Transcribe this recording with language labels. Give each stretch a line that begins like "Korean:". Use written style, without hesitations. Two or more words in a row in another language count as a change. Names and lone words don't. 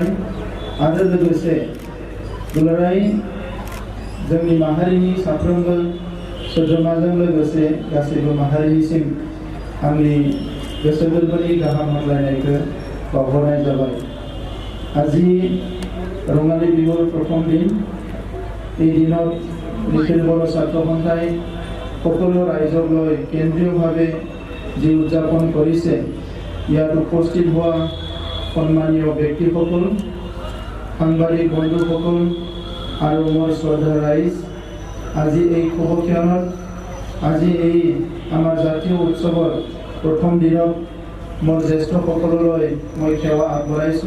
Bodo: आरो लोगोसे दुलाराय जोंनि माहारिनि साफ्रोमबो सोद्रोमाजों लोगोसे गासैबो माहारिनिसिम आंनि गोसो गोरबोनि गाहाम हामलायनायखौ बावहरनाय जाबाय।
Assamese: আজি ৰঙালী বিহুৰ প্ৰথম দিন। এই দিনত নিখিল বড়ো ছাত্ৰ সন্থাই সকলো ৰাইজক লৈ কেন্দ্ৰীয়ভাৱে যি উদযাপন কৰিছে, ইয়াত উপস্থিত হোৱা সন্মানীয় ব্যক্তিসকল, সাংবাদিক বন্ধুসকল আৰু মোৰ শ্ৰদ্ধা ৰাইজ, আজি এই শুভক্ষণত, আজি এই আমাৰ জাতীয় উৎসৱৰ প্ৰথম দিনত মোৰ জ্যেষ্ঠসকললৈ মই সেৱা আগবঢ়াইছোঁ।